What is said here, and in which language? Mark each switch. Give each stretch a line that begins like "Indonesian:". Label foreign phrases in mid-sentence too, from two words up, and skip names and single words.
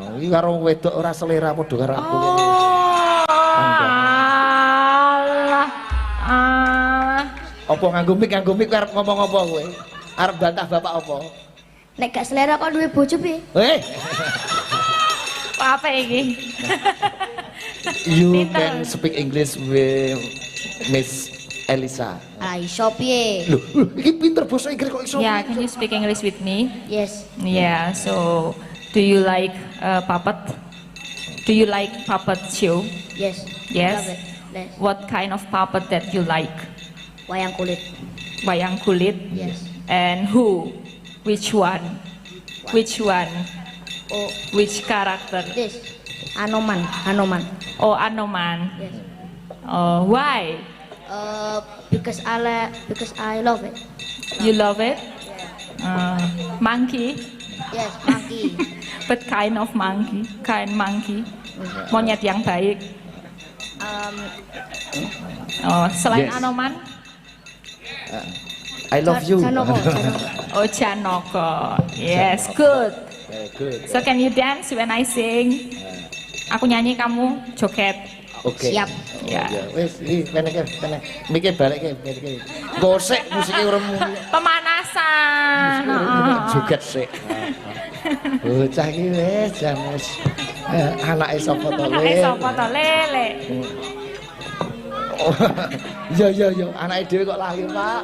Javanese: Iki karo wedok ora selera padha karo aku kene. Allah. Apa nganggo mik arep ngomong apa kowe? Arep bantah bapak apa? Nek gak selera kok duwe bojo piye? Apa iki?
English: You
Javanese: Pinter.
English: can speak English with Miss Elisa.
Javanese: Ah, iso piye? Loh, iki pinter bahasa Inggris kok iso?
English: Yeah, can you speak English with me? Yes. Yeah, so do you like puppet? Do you like puppet show? Yes. Yes. Love it. Yes. What kind of puppet that you like?
Javanese: Wayang kulit. Wayang kulit?
English: Yes. And who? Which one? Which one? Oh, Which character? this. Anoman. Oh, Anoman. Yes. Oh, why? Because I love it. You love it? Monkey? Yes, monkey. But kind of monkey? Kind monkey?
Indonesian: Monyet yang baik. Oh, selain
English: Yes.
Indonesian: Anoman?
English: I love you. Janoko. Oh, Janoko. Yes, good. Good. So can you dance when I sing?
Indonesian: Aku nyanyi, kamu joget. Oke. Siap. Ya.
Javanese: Wis, iki penek. Mikir balik ke. Gosek musike urung muni. Pemanasan. Joget sik. Bocah iki wis jam wis. Anake sapa to? Anake sapa to, Lele? Iya, anake dhewe kok lahir, Pak.